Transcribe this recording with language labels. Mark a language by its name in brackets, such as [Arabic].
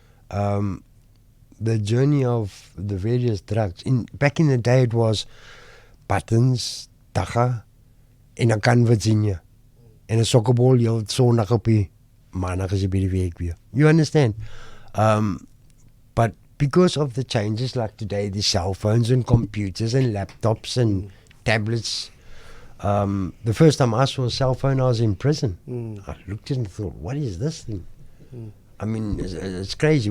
[English] The journey of the various drugs. Back in the day, it was [Afrikaans] buttons, dagga, en 'n kan Virginia, en 'n sokkerbol, jy sondag op die maandag is jy by die werk weer. [English] You understand? But because of the changes like today, the cell phones and computers and laptops and tablets, the first time I saw a cell phone, I was in prison. I looked at it and thought, what is this thing? I mean, it's crazy.